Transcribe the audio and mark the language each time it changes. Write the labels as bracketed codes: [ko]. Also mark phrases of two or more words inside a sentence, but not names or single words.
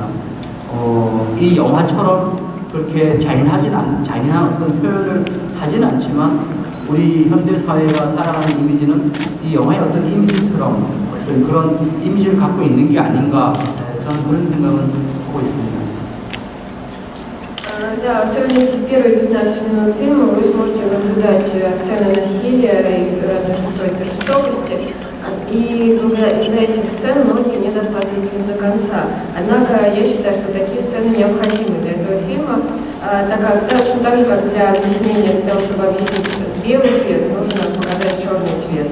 [ko] 이 영화처럼 그렇게 잔인한 어떤 표현을 하진 않지만 우리 현대 사회가 살아가는 이미지는 이 영화의 어떤 이미지처럼 어떤 그런 이미지를 갖고 있는 게 아닌가, 저는 그런 생각은 하고 있습니다. [ru] Да, сегодня в первые 15 минут фильма вы сможете наблюдать сцены насилия и разной жестокости. И из-за этих сцен многие не досматривают фильм до конца. Однако я считаю, что такие сцены необходимы для этого фильма, точно так же, как для объяснения, для того, чтобы объяснить белый цвет, нужно показать черный цвет.